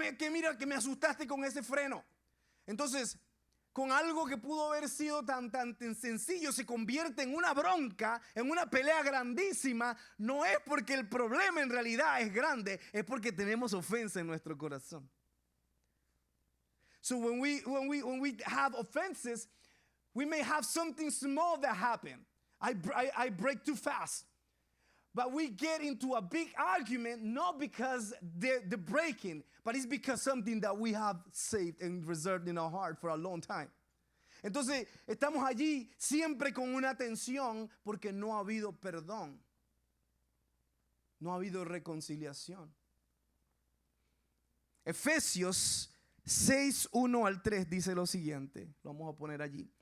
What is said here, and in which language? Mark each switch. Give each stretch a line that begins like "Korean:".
Spanish: Mira, que me asustaste con ese freno. Entonces, con algo que pudo haber sido tan sencillo, se convierte en una bronca, en una pelea grandísima. No es porque el problema en realidad es grande, es porque tenemos ofensa en nuestro corazón.
English: So when we have offenses, we may have something small that happened. I brake too fast. But we get into a big argument, not because the braking, but it's because something that we have saved and reserved in our heart for a long time.
Spanish: Entonces, estamos allí siempre con una tensión porque no ha habido perdón. No ha habido reconciliación. Efesios 6, 1 al 3 dice lo siguiente. Lo vamos a poner allí.